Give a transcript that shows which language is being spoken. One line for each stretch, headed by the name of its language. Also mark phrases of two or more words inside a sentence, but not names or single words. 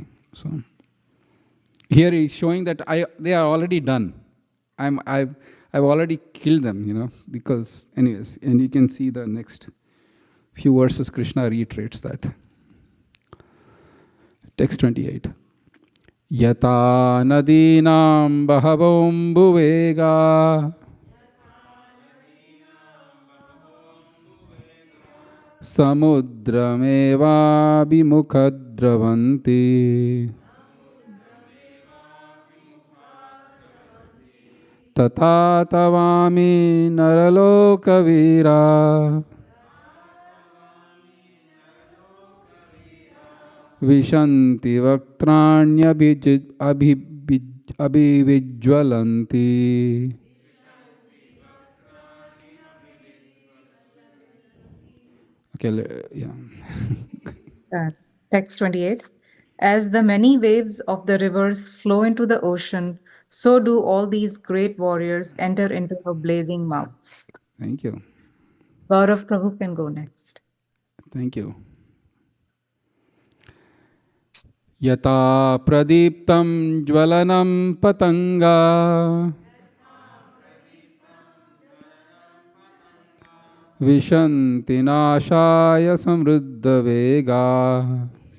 English: So here he's showing that they are already done. I've already killed them, you know, because anyways, and you can see the next few verses, Krishna reiterates that. Text 28.
Sanskrit: Yata nadinam bahavambuvega samudrameva bimukhadravanti tata tavami naralokavira Vishanti vaktranyabhivijwalanti.
English: Okay, yeah. Text 28. As the many waves of the rivers flow into the ocean, so do all these great warriors enter into her blazing mouths. Thank you. Gaurav Prabhu can go next. Thank you.
Sanskrit: Yata pradiptam jvalanam patanga Vishanti nashaya samruddha vega